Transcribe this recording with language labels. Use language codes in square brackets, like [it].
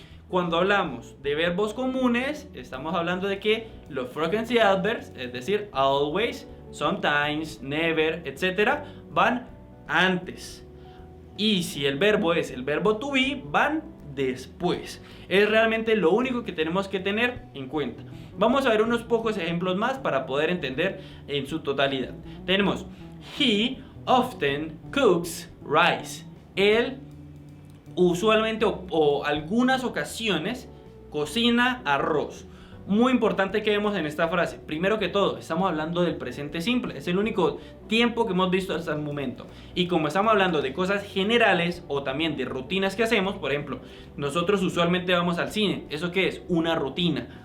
[es] Cuando hablamos de verbos comunes, estamos hablando de que los frequency adverbs, es decir, always, sometimes, never, etc., van antes. Y si el verbo es el verbo to be, van después. Es realmente lo único que tenemos que tener en cuenta. Vamos a ver unos pocos ejemplos más para poder entender en su totalidad. Tenemos: [en] he often cooks rice. [es] Él usualmente o algunas ocasiones cocina arroz. Muy importante que vemos en esta frase. Primero que todo, estamos hablando del presente simple. Es el único tiempo que hemos visto hasta el momento. Y como estamos hablando de cosas generales o también de rutinas que hacemos, por ejemplo, nosotros usualmente vamos al cine. ¿Eso qué es? Una rutina.